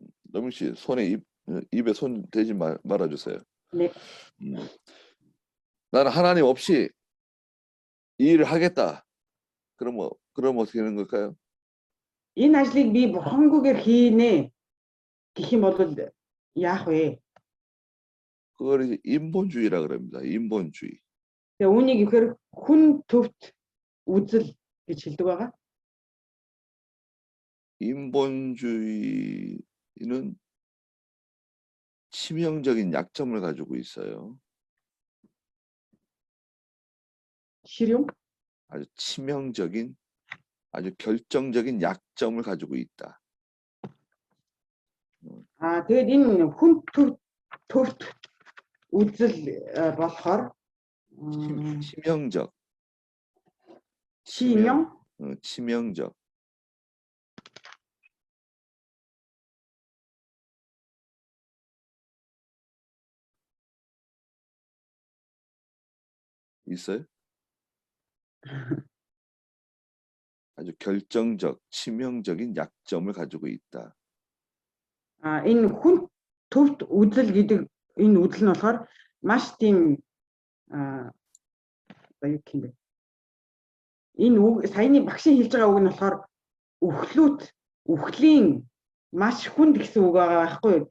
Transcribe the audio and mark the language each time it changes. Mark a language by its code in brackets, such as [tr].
[ko] 노민 씨 손에 입에 손 대지 말아주세요. 네. 나는 하나님 없이 이 일을 하겠다. 그럼 어떻게 되는 걸까요? [mn] Энэ ажлыг би бурхангүйгээр хийнэ гэх юм бол яах вэ? [ko] 그걸 이제 인본주의라 그럽니다. 인본주의. [mn] Тэгээ үүнийг ихээр хүн төвт үзэл гэж хэлдэг байгаа. [ko] 인본주의는 치명적인 약점을 가지고 있어요. [mn] Ширүүн. [ko] 아주 치명적인, 아주 결정적인 약점을 가지고 있다. [mn] Тэгээд энэ хүн төвт үзэл болохоор [ko] 치명적. 치명 치명적. 있어요? 아주 결정적, 치명적인 약점을 가지고 있다. [mn] энэ хүн төвт үзэл гэдэг энэ үзэл нь болохоор маш тийм юу гэх юм бэ? Энэ үг саяны багшийн хэлж байгаа үг нь болохоор үхлийн маш хүнд гэсэн үг байгаа байхгүй юу?